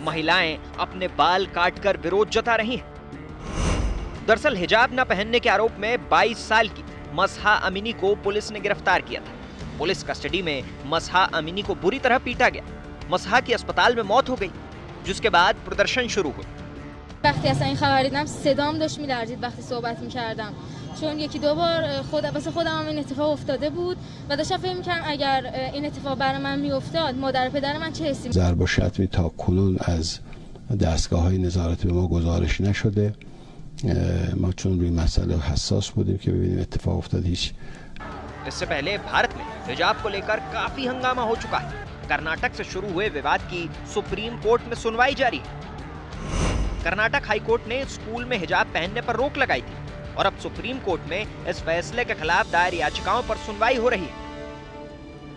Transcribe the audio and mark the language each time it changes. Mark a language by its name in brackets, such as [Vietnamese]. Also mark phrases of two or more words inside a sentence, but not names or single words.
[Hindi] महिलाएं अपने बाल काटकर विरोध जता रही हैं। दरअसल हिजाब न पहनने के आरोप में 22 साल की मसहा अमीनी को पुलिस ने गिरफ्तार किया था। [English] police custody [Hindi] में मसहा अमीनी को बुरी तरह पीटा गया। मसहा की अस्पताल में मौत हो गई, जिसके बाद प्रदर्शन शुरू हुआ। [Persian] وقتی اصلا این خبر دیدم صدام داشت میلرزید وقتی صحبت می‌کردم، چون یکی دو بار واسه خودم هم این اتفاق افتاده بود و داشتم فکر می‌کردم اگر این اتفاق برای من میافتاد مادر و پدر من چه حسی. ضرب و شتمی تا کنون از دستگاه‌های نظارت به ما گزارش نشده. ما چون روی مسئله حساس بودیم که ببینیم اتفاق افتاد هیچ. [Hindi] इससे पहले भारत में हिजाब को लेकर काफी हंगामा हो चुका है। कर्नाटक से शुरू हुए विवाद की सुप्रीम कोर्ट में सुनवाई जारी है। कर्नाटक हाई कोर्ट ने स्कूल में हिजाब पहनने पर रोक लगाई थी और अब सुप्रीम कोर्ट में इस फैसले के खिलाफ दायर याचिकाओं पर सुनवाई हो रही है।